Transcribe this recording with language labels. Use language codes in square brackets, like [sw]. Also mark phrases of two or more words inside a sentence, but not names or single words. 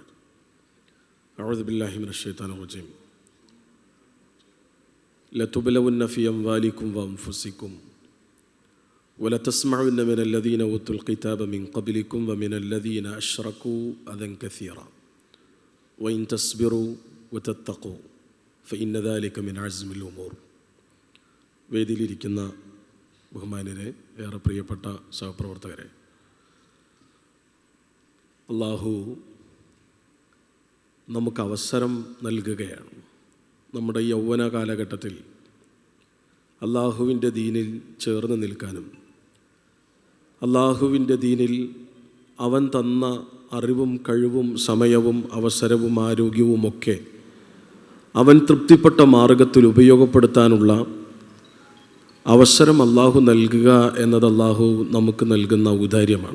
[ar] أعوذ بالله من الشيطان الرجيم. لتبلون في أموالكم وأنفسكم ولتسمعن من الذين أوتوا الكتاب من قبلكم ومن الذين أشركوا أذى كثيرا وإن تصبروا وتتقوا فإن ذلك من عزم الأمور. [ml] വേദിയിലിരിക്കുന്ന ബഹുമാന്യരെ, ഏറെ പ്രിയപ്പെട്ട സഹപ്രവർത്തകരെ, അള്ളാഹു നമുക്ക് അവസരം നൽകുകയാണ്. നമ്മുടെ യൗവന കാലഘട്ടത്തിൽ അള്ളാഹുവിൻ്റെ ദീനിൽ ചേർന്ന് നിൽക്കാനും അള്ളാഹുവിൻ്റെ ദീനിൽ അവൻ തന്ന അറിവും കഴിവും സമയവും അവസരവും ആരോഗ്യവുമൊക്കെ അവൻ തൃപ്തിപ്പെട്ട മാർഗത്തിൽ ഉപയോഗപ്പെടുത്താനുള്ള അവസരം അള്ളാഹു നൽകുക എന്നത് അള്ളാഹു നമുക്ക് നൽകുന്ന ഔദാര്യമാണ്.